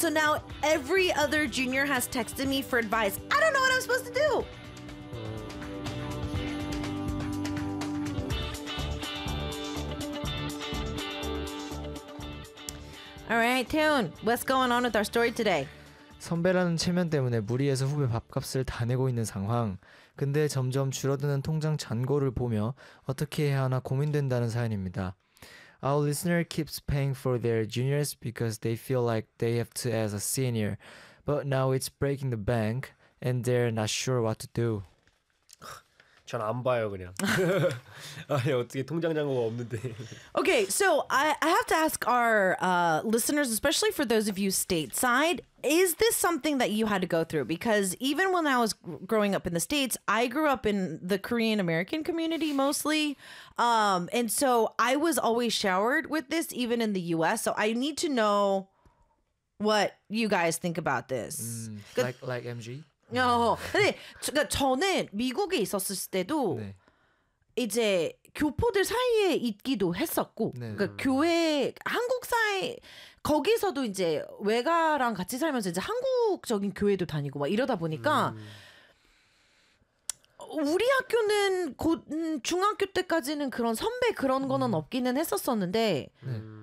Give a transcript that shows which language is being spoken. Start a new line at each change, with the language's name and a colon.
English: So now every other junior has texted me for advice. I don't know what I'm supposed to do. Alright, Taeyun, what's going on with our story today?
Korean: 선배라는 체면 때문에 무리해서 후배 밥값을 다 내고 있는 상황. 근데 점점 줄어드는 통장 잔고를 보며 어떻게 해야 하나 고민된다는 사연입니다.
English: Our listener keeps paying for their juniors because they feel like they have to as a senior. But now it's breaking the bank and they're not sure what to do.
Korean: 전 안 봐요 그냥. 아니 어떻게 통장 잔고가 없는데.
English: Okay, so I have to ask our listeners, especially for those of you stateside, is this something that you had to go through? Because even when I was growing up in the States, I grew up in the Korean American community mostly. And so I was always showered with this even in the US. So I need to know what you guys think about this. Like MG?
Korean: No, 근데 그러니까 저는 미국에 있었을 때도 네. 이제 교포들 사이에 있기도 했었고 네. 그러니까 교회 한국 사이 거기서도 이제 외가랑 같이 살면서 이제 한국적인 교회도 다니고 막 이러다 보니까 우리 학교는 곧 중학교 때까지는 그런 선배 그런 거는 없기는 했었었는데 네.